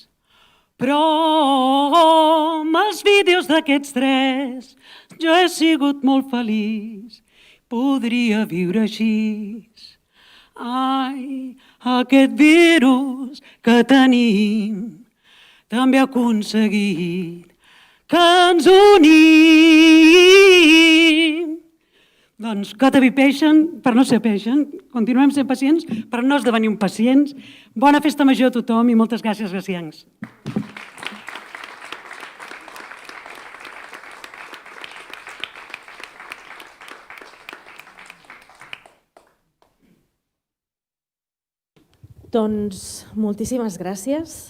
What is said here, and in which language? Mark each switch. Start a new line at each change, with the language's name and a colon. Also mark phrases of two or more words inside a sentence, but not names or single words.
Catalan: Però amb els vídeos d'aquests tres jo he sigut molt feliç, podria viure així. Ai, aquest virus que tenim també ha aconseguit que ens unim. Doncs
English: gotta be patient
Catalan: per no ser patient. Continuem sent pacients per no esdevenir pacients. Bona festa major a tothom i moltes gràcies, gracians. Doncs moltíssimes gràcies.